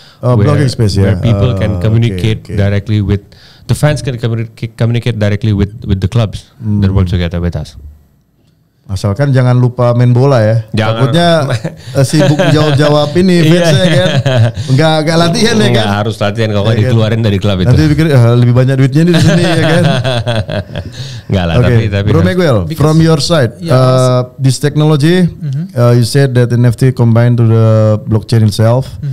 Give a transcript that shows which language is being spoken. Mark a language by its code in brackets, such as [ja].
[en] Where people can communicate directly with the fans, can communicate directly with the clubs that work together with us. [id] Asalkan jangan lupa main bola ya. Takutnya sibuk jawab ini fansnya kan. Enggak latihan ya kan. Enggak harus latihan kalau dikeluarin dari klub itu. Nanti pikir lebih banyak duitnya di sini ya kan. Enggak lah tapi [en] Bro Miguel, from your side, this technology, you said that NFT combined to the blockchain itself.